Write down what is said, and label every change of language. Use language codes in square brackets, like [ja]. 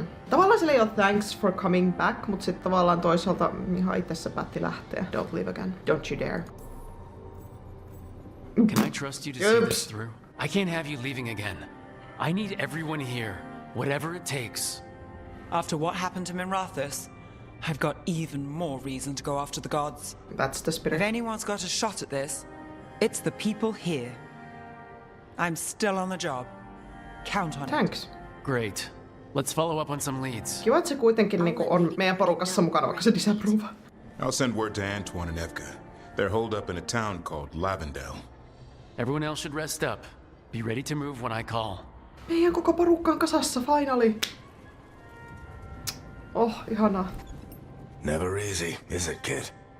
[fi] Tavallaan sillä ei ole [en] thanks for coming back, [fi] mut sit tavallaan toisaalta ihan itse päätti lähteä. [en] Don't leave again. Don't you dare. Can I trust you to see this through? I can't have you leaving again. I need everyone here, whatever it takes. After what happened to Minrathous, I've got even more reason to go after the gods. That's the If spirit. anyone's got a shot at this, it's the people here. I'm still on the job. Count on it. Thanks. Great. Let's follow up on some leads. [fi] Kiva, että se kuitenkin niinku on meidän porukassa mukana, vaikka se disapprove. [en] I'll send word to Antoine and Evka. They're holed up in a town called Lavendel. Everyone else should rest up. Be ready to move when I call. [fi] Meidän koko porukka on kasassa, finally. Oh, ihanaa. [en] Never easy, is it, kid?